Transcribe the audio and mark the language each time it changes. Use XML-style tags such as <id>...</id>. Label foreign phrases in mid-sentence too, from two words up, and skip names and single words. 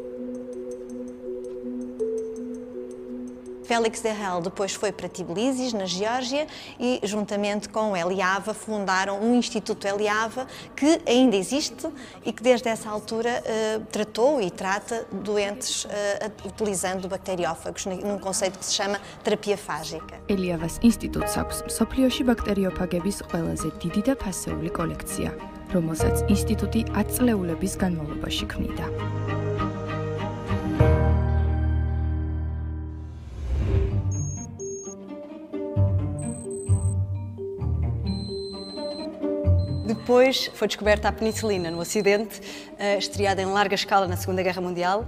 <pt>Félix Derrel depois foi para Tbilisi, na Geórgia, e juntamente com Eliava fundaram um Instituto Eliava que ainda existe e que desde essa altura tratou e trata doentes utilizando bacteriófagos num conceito que se chama terapia fágica.</pt> <ka>Eliavas ინსტიტუტს აქვს მსოფლიოში ბაქტერიოფაგების ყველაზე დიდი და ფასეული კოლექცია, რომელსაც ინსტიტუტი 10 წლეულების განმავლობაში ქმნიდა.</ka> <pt>Depois foi descoberta a penicilina no Ocidente, estreada em larga escala na Segunda Guerra Mundial.</pt>